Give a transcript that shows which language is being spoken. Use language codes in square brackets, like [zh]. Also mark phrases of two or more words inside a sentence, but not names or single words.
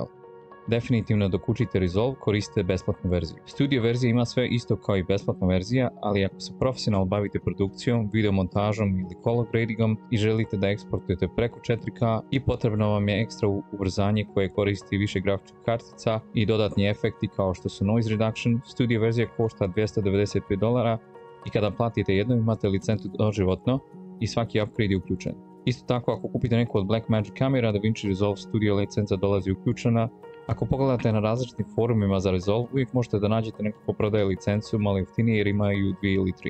[bs] Definitivno dok učite Resolve koristite besplatnu verziju. Studio verzija ima sve isto kao i besplatna verzija, ali ako se profesionalno bavite produkcijom, videomontažom ili [en] color gradingom [bs] i želite da eksportujete preko 4K i potrebno vam je ekstra ubrzanje koje koristi više grafičkih kartica i dodatni efekti kao što su [en] noise reduction, [bs] studio verzija košta $295 i kada platite jednom imate licencu doživotno i svaki upgrade je uključen. Isto tako ako kupite neku od Blackmagic kamera, DaVinci Resolve Studio licenca dolazi uključena. Ako pogledate na različitim forumima za Resolve, uvijek možete da nađete neko ko prodaje licencu malo jeftinije jer imaju 2 ili 3.